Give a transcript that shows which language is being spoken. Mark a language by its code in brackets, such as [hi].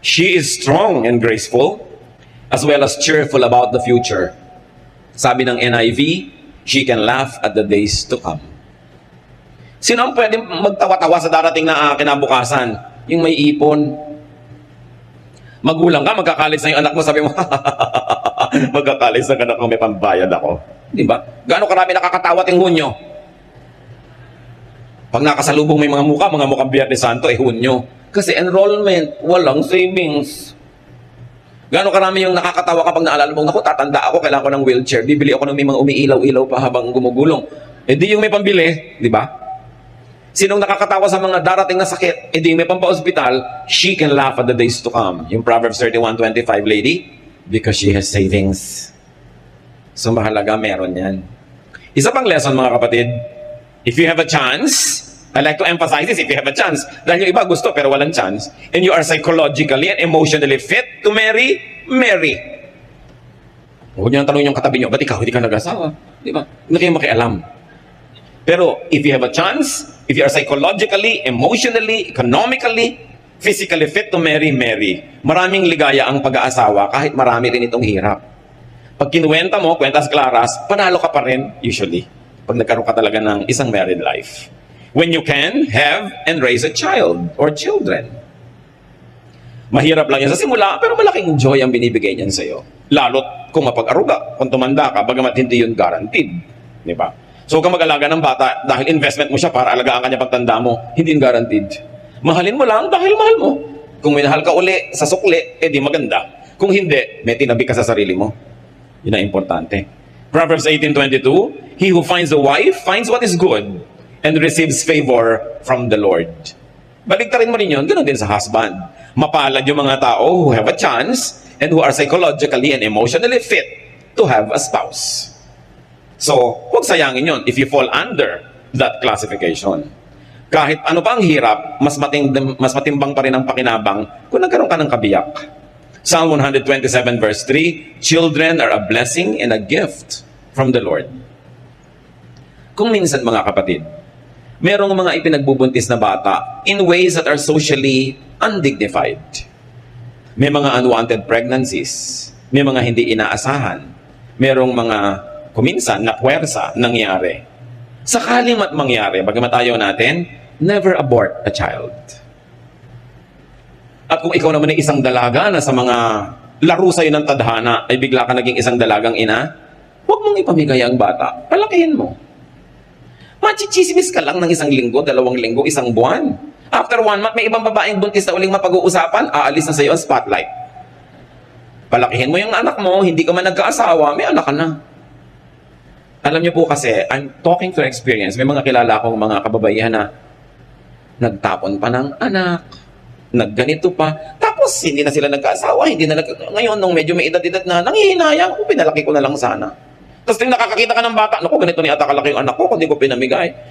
[en] She is strong and graceful, as well as cheerful about the future. [tl] Sabi ng NIV, [en] she can laugh at the days to come. [tl] Sino ang pwedeng magtawa-tawa sa darating na kinabukasan? Yung may ipon. Magulang ka, magkakalis na yung anak mo, sabi mo, magkakalis na anak ko, may pambayad ako. Di ba? Gaano karami nakakatawa ting Hunyo? Pag nakasalubong may mga mukhang Biyernes Santo, Hunyo. Kasi enrollment, walang savings. Gaano karami yung nakakatawa kapag naalala mo, naku, tatanda ako, kailangan ko ng wheelchair. Bibili ako ng may mga umiilaw-ilaw pa habang gumugulong. Di yung may pambili, di ba? Sinong nakakatawa sa mga darating na sakit, di yung may pampa-hospital, [en] she can laugh at the days to come. Yung Proverbs 31:25 lady, because she has savings. [tl] So mahalaga, meron yan. Isa pang lesson mga kapatid, [en] if you have a chance, I like to emphasize this, if you have a chance. [tl] Dahil yung iba gusto pero walang chance. [en] And you are psychologically and emotionally fit to marry, marry. [tl] Huwag niyo nang tanongin yung katabi niyo, ba't ikaw hindi ka nag-asawa? Di ba? Hindi kayo makialam. [en] Pero if you have a chance, if you are psychologically, emotionally, economically, physically fit to marry, marry. [tl] Maraming ligaya ang pag-aasawa kahit marami rin itong hirap. Pag kinuwenta mo, kwentas klaras, panalo ka pa rin usually. Pag nagkaroon ka talaga ng isang married life. [en] When you can have and raise a child or children. [tl] Mahirap lang yan sa simula, pero malaking joy ang binibigay niyan sa'yo. Lalo't kung mapag-aruga, kung tumanda ka, bagamat hindi yun guaranteed. Di ba? So kung mag-alaga ng bata, dahil investment mo siya para alagaan kanya pagtanda mo, hindi yun guaranteed. Mahalin mo lang dahil mahal mo. Kung minahal ka uli sa sukli, di maganda. Kung hindi, may tinabi ka sa sarili mo. Yun ang importante. Proverbs 18:22, [en] He who finds a wife finds what is good and receives favor from the Lord. [tl] Baliktarin mo rin yun, ganoon din sa husband. Mapalad yung mga tao [en] who have a chance and who are psychologically and emotionally fit to have a spouse. [tl] So, huwag sayangin yun [en] if you fall under that classification. [tl] Kahit ano pa ang hirap, mas matimbang pa rin ang pakinabang kung nagkaroon ka ng kabiyak. [en] Psalm 127 verse 3, children are a blessing and a gift from the Lord. [tl] Kung minsan mga kapatid, merong mga ipinagbubuntis na bata [en] in ways that are socially undignified. [tl] May mga unwanted pregnancies, may mga hindi inaasahan, merong mga kuminsan na puwersa nangyari. Sakaling mangyari, bagamat ayaw natin, [en] never abort a child. [tl] At kung ikaw naman ay isang dalaga na sa mga laro sa'yo ng tadhana ay bigla ka naging isang dalagang ina, huwag mong ipamigay ang bata, palakihin mo. Machichismis ka lang ng 1 linggo, 2 linggo, 1 buwan. [en] After 1 month, [tl] may ibang babaeng buntis na uling mapag-uusapan, aalis na sa iyo ang spotlight. Palakihin mo yung anak mo, hindi ka man nagkaasawa, may anak ka na. Alam niyo po kasi, [en] I'm talking to experience. [tl] May mga kilala akong mga kababaihan na nagtapon pa ng anak, nagganito pa, tapos hindi na sila nagkaasawa, ngayon nung medyo may edad-edad na, nanghihinayang, pinalaki ko na lang sana. Tapos yung nakakakita ka ng bata, naku, ganito ni ata kalaki yung anak ko, kundi ko pinamigay.